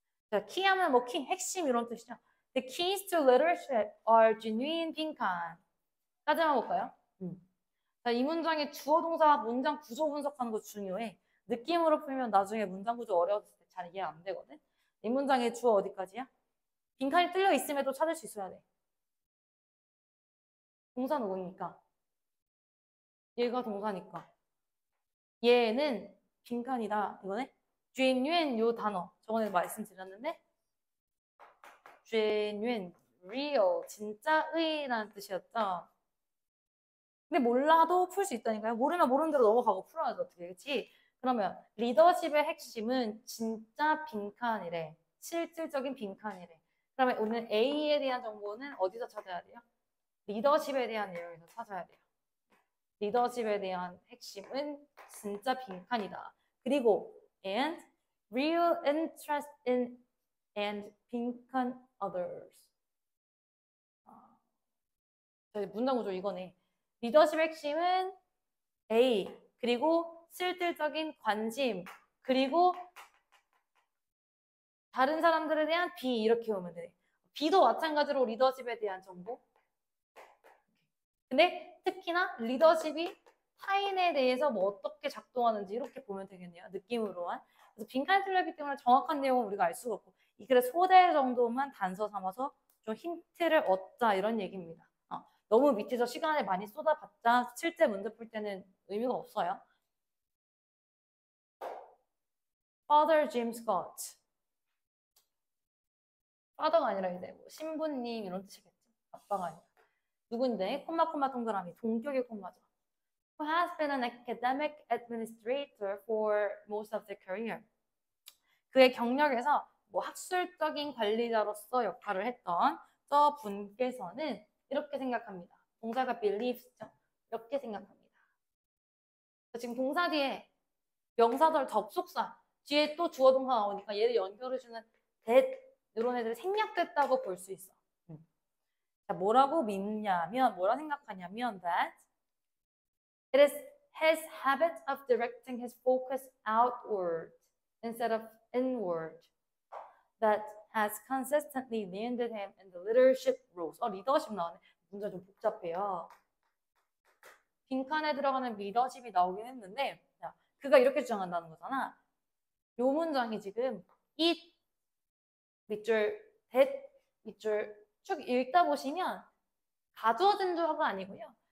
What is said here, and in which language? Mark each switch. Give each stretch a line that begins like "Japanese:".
Korean: 자, key 하면 뭐 key, 핵심 이런 뜻이죠.
English: The keys to leadership are genuine 빈칸.
Korean: 까지만 볼까요? 자, 이 문장의 주어 동사 문장 구조 분석하는 거 중요해. 느낌으로 풀면 나중에 문장 구조 어려웠을 때 잘 이해 안 되거든. 이 문장의 주어 어디까지야? 빈칸이 뚫려 있음에도 찾을 수 있어야 돼. 동사 누구니까? 얘가 동사니까. 얘는 빈칸이다. 이거네. genuine 요 단어. 저번에 말씀드렸는데 genuine, real, 진짜의라는 뜻이었죠. 근데 몰라도 풀 수 있다니까요. 모르면 모르는 대로 넘어가고 풀어야죠. 어떻게, 그렇지? 그러면 리더십의 핵심은 진짜 빈칸이래. 실질적인 빈칸이래. 그러면 오늘 A에 대한 정보는 어디서 찾아야 돼요? 리더십에 대한 내용에서 찾아야 돼요. 리더십에 대한 핵심은 진짜 빈칸이다. 그리고
English: and real interest in and 빈칸 others.
Korean: 문장 구조 이거네. 리더십 핵심은 A, 그리고 실질적인 관심, 그리고 다른 사람들에 대한 B 이렇게 오면 돼. B도 마찬가지로 리더십에 대한 정보. 근데 특히나 리더십이 타인에 대해서 뭐 어떻게 작동하는지 이렇게 보면 되겠네요. 느낌으로만. 그래서 빈칸이 틀렸기 때문에 정확한 내용은 우리가 알 수가 없고 이 글의 소재 정도만 단서 삼아서 좀 힌트를 얻자 이런 얘기입니다. 너무 밑에서 시간을 많이 쏟아봤자 실제 문제 풀 때는 의미가 없어요.
English: Father Jim Scott.
Korean: father가 아니라 이제 뭐 신부님 이런 뜻이겠지. 아빠가 아니라. 누군데? 콤마 동그라미. 동격의 콤마죠.
English: Who has been an academic administrator for most of their career.
Korean: 그의 경력에서 뭐 학술적인 관리자로서 역할을 했던 저 분께서는 이렇게 생각합니다. 동사가 believe죠. 이렇게 생각합니다. 지금 동사 뒤에 명사절 접속사 뒤에 또 주어 동사 나오니까 얘를 연결해주는 that 이런 애들이 생략됐다고 볼 수 있어. 자, 뭐라고 믿냐면 뭐라 생각하냐면
English: that it is his habit of directing his focus outward instead of inward that has consistently landed him in the leadership roles.
Korean: 리더십 나오네. 문제 좀 복잡해요. 빈칸에 들어가는 리더십이 나오긴 했는데 자, 그가 이렇게 주장한다는 거잖아. 요 문장이 지금 it 밑줄 that 밑줄 쭉 읽다 보시면 가주어진 주어가 아니고요.